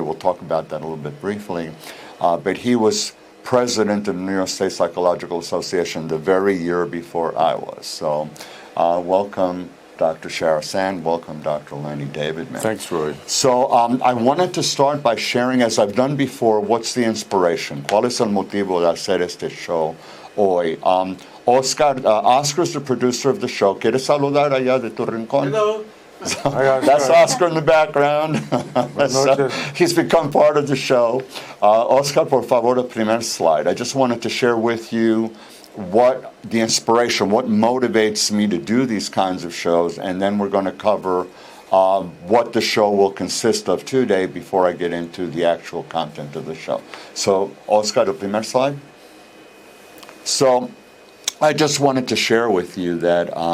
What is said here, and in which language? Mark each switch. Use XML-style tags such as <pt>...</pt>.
<en>We'll talk about that a little bit briefly. But he was president of the New York State Psychological Association the very year before I was. So welcome, Dr. Shara Sand. Welcome, Dr. Lenny Davidman. Thanks, Roy. So I wanted to start by sharing, as I've done before, what's the inspiration?</en> <es>¿Cuál es el motivo de hacer este show hoy?</es> <en>Oscar's the producer of the show.</en> <es>¿Quieres saludar allá de tu rincón?</es> <en>Hello. That's Oscar in the background. He's become part of the show.</en> <es>Oscar, por favor, el primer slide.</es> <en>I just wanted to share with you what the inspiration, what motivates me to do these kinds of shows, and then we're going to cover what the show will consist of today before I get into the actual content of the show. So, Oscar,</en> <es>el primer slide.</es> <en>So, I just wanted to share with you that</en>